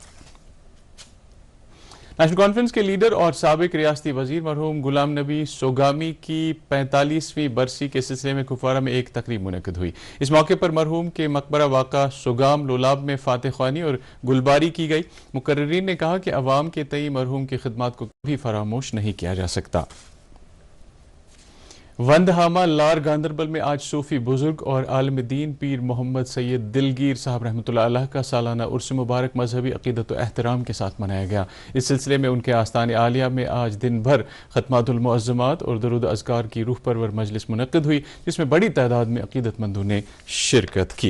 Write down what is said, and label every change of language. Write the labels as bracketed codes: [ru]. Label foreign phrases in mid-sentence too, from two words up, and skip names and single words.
[ur] نیشنل کانفرنس کے لیڈر اور سابق ریاستی وزیر مرحوم غلام نبی سوگامی کی 45ویں برسی کے سلسلے میں کپوارہ میں ایک تقریب منعقد ہوئی۔ اس موقع پر مرحوم کے مقبرہ واقع سوگام لولاب میں فاتح خوانی اور گلباری کی گئی۔ مقررین نے کہا کہ عوام کے تئیں مرحوم کی خدمات کو کبھی فراموش نہیں کیا جا سکتا۔ وندہامہ لار گاندربل میں آج صوفی بزرگ اور عالم دین پیر محمد سید دلگیر صاحب رحمۃ اللہ علیہ کا سالانہ عرس مبارک مذہبی عقیدت و احترام کے ساتھ منایا گیا۔ اس سلسلے میں ان کے آستان عالیہ میں آج دن بھر ختمات المعظمات اور درود اذکار کی روح پرور مجلس منعقد ہوئی جس میں بڑی تعداد میں عقیدت مندوں نے شرکت کی۔